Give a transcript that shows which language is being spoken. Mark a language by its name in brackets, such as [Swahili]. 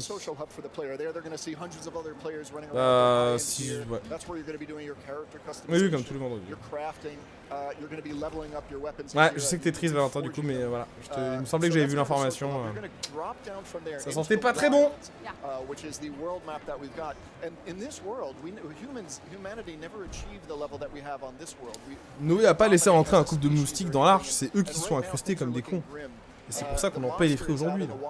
[English] Social hub for the player. There they're going to see hundreds of other players running around. [French] Ouais. [English] That's where you're going to be doing your character customization. [French] Oui, comme tout le monde. [English] You're crafting. You're going to be leveling up your weapons. [French] Ouais, je sais que t'es triste Valentin du coup, mais voilà. Il me semblait que j'avais vu l'information. Ça sentait pas très bon. [English] Which is the world map that we've got. And in this world, humanity never achieved the level that we have on this world. [French] Noé a pas laissé rentrer un couple de moustiques dans l'arche, c'est eux qui sont incrustés comme des cons. Et c'est pour ça qu'on en paye les frais aujourd'hui.